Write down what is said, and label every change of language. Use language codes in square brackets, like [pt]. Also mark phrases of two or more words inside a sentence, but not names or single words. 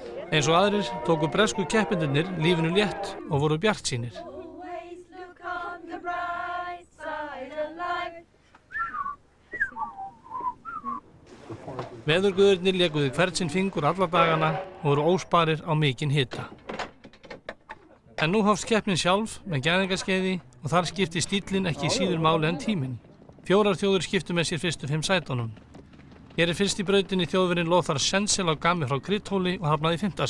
[is] Eins og aðrir tóku bresku keppendurnir lífinu létt og voru bjartsýnir. [en] Always look on the bright side of life. [is] Veðurguðirnir lékuðu hvert sinn fingur alla dagana og voru ósparir á mikinn hita. En nú hófst keppnin sjálf með gæðingaskeiði og þar skipti stíllinn ekki síður máli en tíminn. 4 þjóðir skiptu með sér fyrstu 5 sætunum. Hér fyrst í brautinni þjóðverinn Lothar Schentzel á Gami frá Krithóli og hafnaði í 5.